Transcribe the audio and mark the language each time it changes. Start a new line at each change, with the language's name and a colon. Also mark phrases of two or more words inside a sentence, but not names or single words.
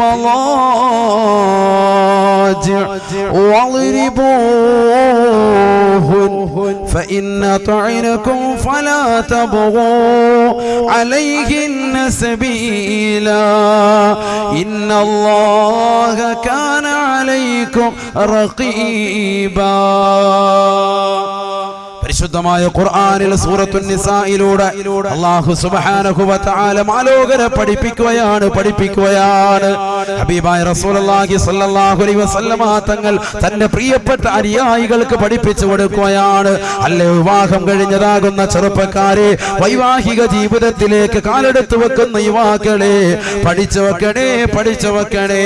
Arabic: المضاجع واضربوهن فإن أطعنكم فلا تبغوا عليهن سبيلا إن الله كان عليكم رقيبا.
Malayalam: പരിശുദ്ധമായ ഖുർആനിൽ സൂറത്തുൻ നിസായിലൂടെ അല്ലാഹു
Arabic: سبحانه وتعالى
Malayalam: മാലോകരെ പഠിപ്പിക്കുകയാണ്. ഹബീബായ
Arabic: رسول الله صلى الله عليه وسلم
Malayalam: തങ്ങൾ തന്റെ പ്രിയപ്പെട്ട അനുയായികൾക്ക് പഠിപ്പിച്ചു കൊടുക്കുകയാണ്. അല്ലേ വിവാഹം കഴിഞ്ഞതാകുന്ന ചെറുപ്പക്കാരെ, വൈവാഹിക ജീവിതത്തിലേക്ക് കാലെടുത്തു വെക്കുന്ന യുവാക്കളെ, പഠിച്ചു വെക്കണേ.